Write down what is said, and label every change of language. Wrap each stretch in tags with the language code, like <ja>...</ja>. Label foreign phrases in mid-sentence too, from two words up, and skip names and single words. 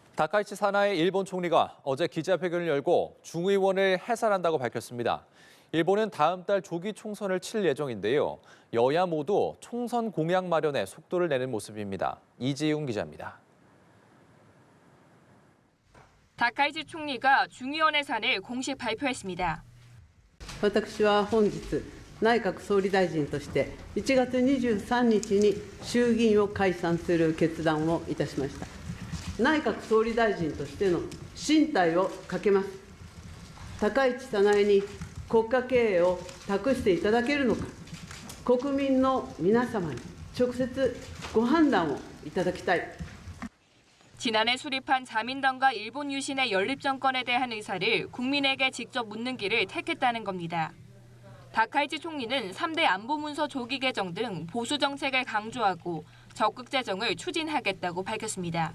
<ko>다카이치 사나이 일본 총리가 어제 기자회견을 열고 중의원을 해산한다고 밝혔습니다. 일본은 다음 달 조기 총선을 칠 예정인데요. 여야 모두 총선 공약 마련에 속도를 내는 모습입니다. 이지웅 기자입니다. 다카이치 총리가 중의원 해산을 공식 발표했습니다.</ko> <ja>私は本日、内閣総理大臣として1月23日に衆議院を解散する決断をいたしました。内閣総理大臣としての進退をかけます。高市早苗に国家経営を託していただけるのか、国民の皆様に直接ご判断をいただきたい。</ja> <ko>지난해 수립한 자민당과 일본 유신의 연립정권에 대한 의사를 국민에게 직접 묻는 길을 택했다는 겁니다. 다카이치 총리는 3대 안보문서 조기 개정 등 보수 정책을 강조하고 적극 재정을 추진하겠다고 밝혔습니다.</ko>